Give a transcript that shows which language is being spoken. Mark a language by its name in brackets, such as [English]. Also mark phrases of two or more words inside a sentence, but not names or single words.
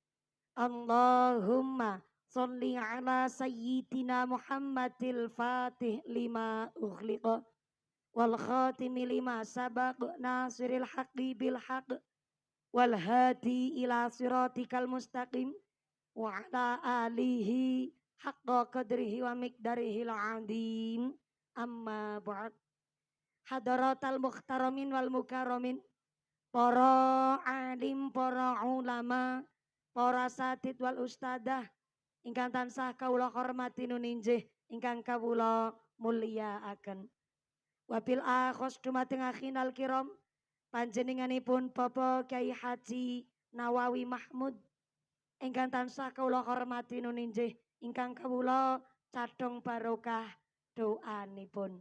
[Arabic] اللهم صل على سيدنا محمد الفاتح لما أغلق والخاتم لما سبق ناصر الحق بالحق والهادي إلى صراطك المستقيم وعلى آله حق قدره ومقداره العظيم. أما بعد. حضرات المحترمين والمكرمين, [Javanese] para alim, para ulama, para satid wal ustadah ingkang tansah kawula hormati nuninjih, ingkang kawula mulyakaken. [Arabic] وبالأخص [Javanese] dumateng [Arabic] أخينا الكرام, [Javanese] panjenenganipun Bapak Kyai Haji Nawawi Mahmud ingkang tansah kawula hormati nuninjih, ingkang kawula cadhong barokah doanipun.